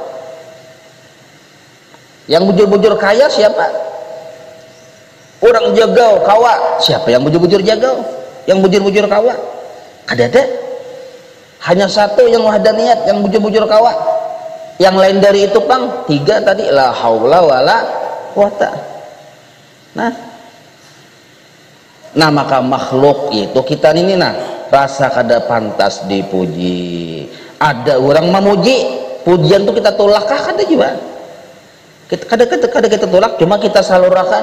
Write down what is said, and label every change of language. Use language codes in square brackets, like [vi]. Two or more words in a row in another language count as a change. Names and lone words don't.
[bjn] Yang bujur-bujur kaya siapa? Orang jagau kawa, siapa yang bujur-bujur jagau? Yang bujur-bujur kawa? Ada. Hanya satu yang wahdaniyat, yang bujur-bujur kawa. Yang lain dari itu pang tiga tadi, [ar] la haula wala quwata. [bjn] Nah maka makhluk itu kita ini rasa kada pantas dipuji. Ada orang memuji, pujian itu kita tolak kah? Kada juga. Kada kita tolak, cuma kita salurkan.